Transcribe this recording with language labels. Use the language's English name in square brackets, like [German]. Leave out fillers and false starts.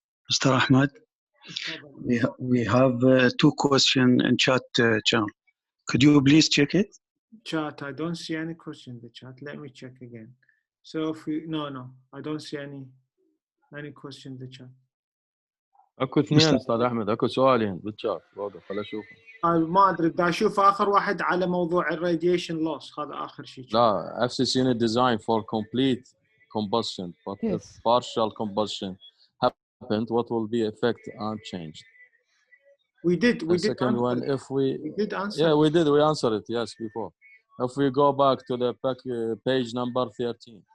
[English] Mr. Ahmed, we have two questions in chat channel. Could you please check it? Chat, I don't see any question in the chat. Let me check again. So if we no, I don't see any question in the chat. [Arabic] اكو اثنين استاذ احمد، اكو سؤالين بالشات واقف خل اشوفهم. ما ادري بدي اشوف اخر واحد على موضوع الراديشن لوس، هذا اخر شيء. [English] لا FCC Unit design for complete combustion, but yes. if partial combustion happened, what will be effect unchanged? We did second one, if we did answer. Yeah, we answered it, yes, before. If we go back to the page number 13.